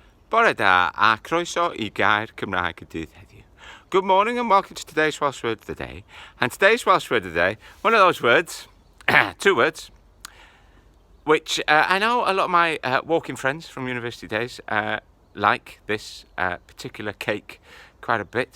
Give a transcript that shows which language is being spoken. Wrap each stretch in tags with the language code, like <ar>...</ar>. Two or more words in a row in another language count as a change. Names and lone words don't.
<cy>Bore da a croeso I Gair Cymraeg y Dydd Heddiw.</cy> <en>Good morning and welcome to today's Welsh Word of the Day. And today's Welsh Word of the Day, one of those words, two words, which I know a lot of my walking friends from university days like this particular cake quite a bit.</en>